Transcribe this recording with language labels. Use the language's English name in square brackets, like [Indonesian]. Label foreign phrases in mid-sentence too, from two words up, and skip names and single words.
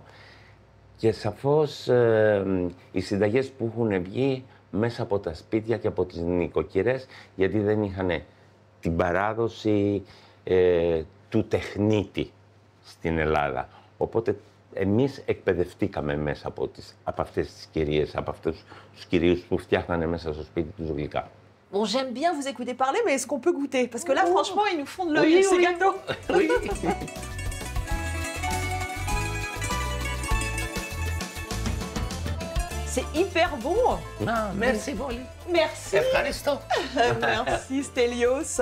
[Greek] Και σαφώς οι συνταγές που έχουν βγει μέσα από τα σπίτια και από τις νοικοκυρές, γιατί δεν είχαν την παράδοση του τεχνίτη στην Ελλάδα. Οπότε εμείς εκπαιδευτήκαμε μέσα από αυτές τις κυρίες, από αυτούς τους κυρίους που φτιάχνανε μέσα στο σπίτι τους γλυκά. [French] Bon, j'aime bien vous écouter parler, mais est-ce qu'on peut goûter? Parce que là, franchement, ils nous font de l'œil, ces gâteaux. Oui. C'est hyper bon. [Greek] Να, merci πολύ. [French] Merci. [Greek] Ευχαριστώ. [French] Merci Stelios.